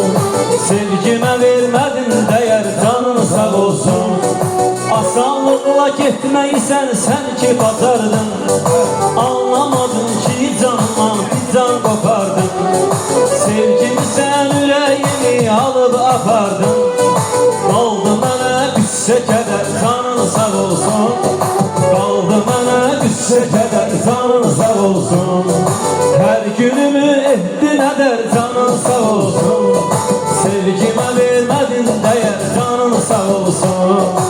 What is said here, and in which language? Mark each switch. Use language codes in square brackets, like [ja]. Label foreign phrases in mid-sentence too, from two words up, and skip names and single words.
[tr] Sevgime vermedin değer, canın sağ olsun. Asanlıkla gitmeysen sen ki batardın. Anlamadın ki canımdan bir can kopardın. Sevgimi sen yüreğimi alıp apardın. [az] Kaldı mənə qüssə kədər, canın sağ olsun. Kaldı mənə qüssə kədər, canın sağ olsun. Hər günümü etdin ədər, canın sağ olsun. Sevgimə vermədin dəyər, canın sağ olsun.